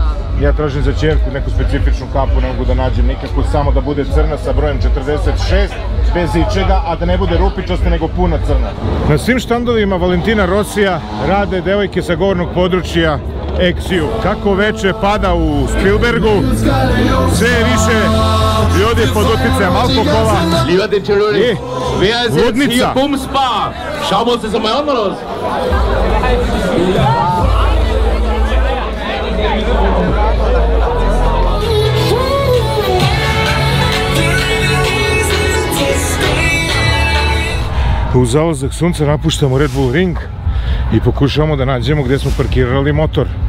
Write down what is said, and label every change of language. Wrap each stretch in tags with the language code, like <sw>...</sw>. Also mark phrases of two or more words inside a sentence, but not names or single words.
<sr>Ja tražim za ćerku neku specifičnu kapu, ne mogu da nađem nikakvu, samo da bude crna sa brojem 46, bez ičega, a da ne bude rupičasta, nego puna crna. Na svim štandovima Valentina Rossija rade devojke sa gornjeg područja Exiju. Kako veče pada u Spielbergu, sve je više ljudi pod utjecajem alkohola i ludnica.</sr> <de>Schauen wir uns das mal an, oder?</de> <sr>U zalazak sunca napuštamo Red Bull Ring i pokušavamo da nađemo gdje smo parkirali motor.</sr>